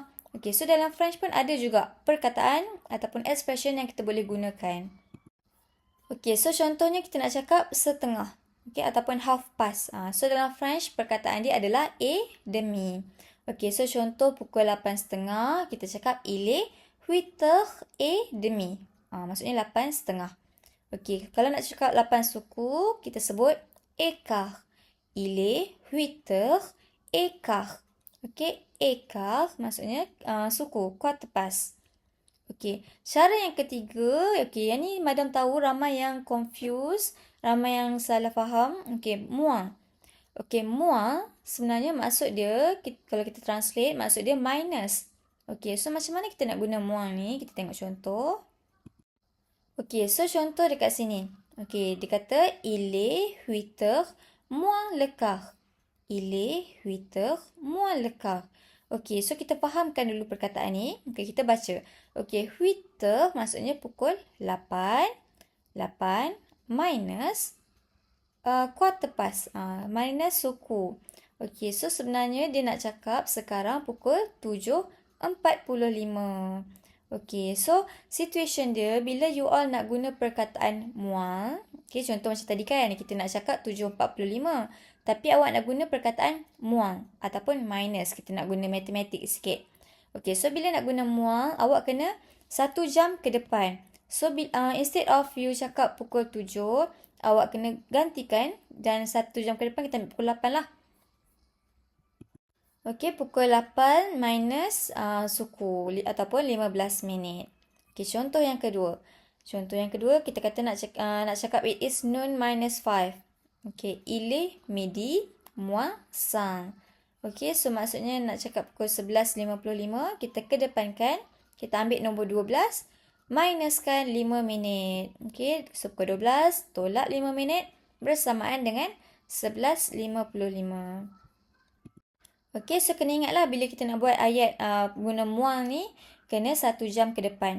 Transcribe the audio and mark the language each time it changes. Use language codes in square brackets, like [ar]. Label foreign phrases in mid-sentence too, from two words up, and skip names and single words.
[ms] Okay, so dalam French pun ada juga perkataan ataupun expression yang kita boleh gunakan. Okay, so contohnya kita nak cakap setengah. Okay, ataupun [en] half past. [ms] So dalam French perkataan dia adalah [fr] et demi. [ms] Okay, so contoh pukul 8.30 kita cakap [fr] il est 8h30. [ms] Maksudnya 8.30. Okay, kalau nak cakap 8 suku kita sebut écart. [fr] Il est 8h15. [ms] Okay, écart maksudnya suku, [en] quarter past. [ms] Okay, cara yang ketiga, okay, yang ni Madam tahu ramai yang confused, ramai yang salah faham. Okay, moins. Okay, moins sebenarnya maksud dia, kalau kita translate, maksud dia minus. Okay, so macam mana kita nak guna moins ni? Kita tengok contoh. Okay, so contoh dekat sini. Okay, dia kata, [fr] il est 8h moins le quart. Il est 8h moins le quart. [ms] Okay, so kita fahamkan dulu perkataan ni. Okay, kita baca. Okay, 8h maksudnya pukul 8. [en] 8 minus quarter past. [ms] Minus suku. Okay, so sebenarnya dia nak cakap sekarang pukul 7.45. Okay, so situation dia bila you all nak guna perkataan moins. Okay, contoh macam tadi kan, kita nak cakap 7.45. Tapi awak nak guna perkataan moins ataupun minus. Kita nak guna matematik sikit. Okay, so bila nak guna moins, awak kena 1 jam ke depan. So, [en] instead of you [ms] cakap pukul 7, awak kena gantikan dan 1 jam ke depan kita ambil pukul 8 lah. Okey, pukul 8 minus suku ataupun 15 minit. Okey, contoh yang kedua. Contoh yang kedua, kita kata nak cakap [en] it is noon minus 5. [ms] Okey, [fr] il est midi moins 5. [ms] Okey, so maksudnya nak cakap pukul 11.55, kita kedepankan, kita ambil nombor 12, minuskan 5 minit. Okey, so pukul 12, tolak 5 minit, bersamaan dengan 11.55. Okey, so kena ingatlah bila kita nak buat ayat guna muang ni, kena 1 jam ke depan.